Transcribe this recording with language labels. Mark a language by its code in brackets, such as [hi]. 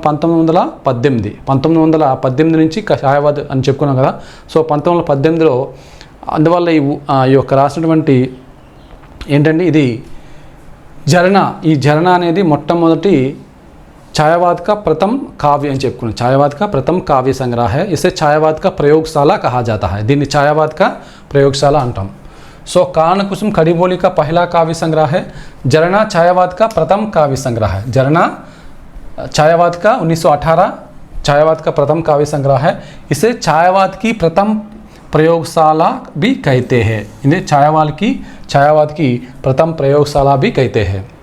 [te] 1918 నుంచి ఛాయావాద్ అని చెప్పుకున్నాం కదా। సో 1918లో అందువల్ల ఈ యొక్క రాసినటువంటి ఏంటండి ఇది జరనా। ఈ జరనా అనేది మొట్టమొదటి ఛాయావాద్ [hi] का प्रथम काव्य [te] అని చెప్పుకున్నాం। [hi] ఛాయావాద్ का प्रथम काव्य संग्रह है। इसे ఛాయావాద్ का प्रयोगशाला कहा जाता है। [te] దీన్ని ఛాయావాద్ [hi] का प्रयोगशाला [te] అంటాం। [hi] सो कानन कुसुम कड़ीबोली का पहला काव्य संग्रह है। जरना ಛಾಯಾವಾದ್ का प्रथम काव्य संग्रह है। जरना ಛಾಯಾವಾದ್ का 1918 ಛಾಯಾವಾದ್ का प्रथम काव्य संग्रह है। इसे ಛಾಯಾವಾದ್ की प्रथम प्रयोगशाला भी कहते हैं। इन्हें ఛాయావాద్ की प्रथम प्रयोगशाला भी कहते हैं।